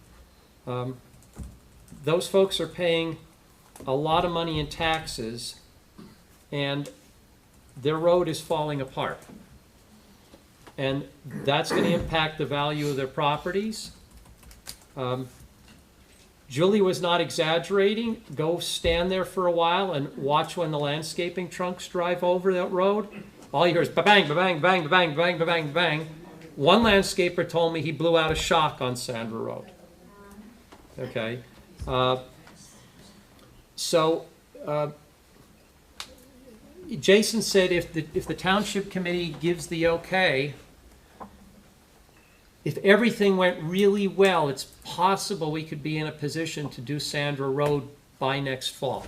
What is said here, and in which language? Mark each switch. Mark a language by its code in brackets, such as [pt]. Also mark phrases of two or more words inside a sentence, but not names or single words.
[en] Those folks are paying a lot of money in taxes, and their road is falling apart. and that's going to impact the value of their properties. Julie was not exaggerating. Go stand there for a while and watch when the landscaping trucks drive over that road. All you hear is ba-bang, ba-bang, bang, ba-bang, bang, ba-bang, bang. One landscaper told me he blew out a shock on Sandra Road. Okay. Jason said if the township committee gives the okay, if everything went really well, it's possible we could be in a position to do Sandra Road by next fall.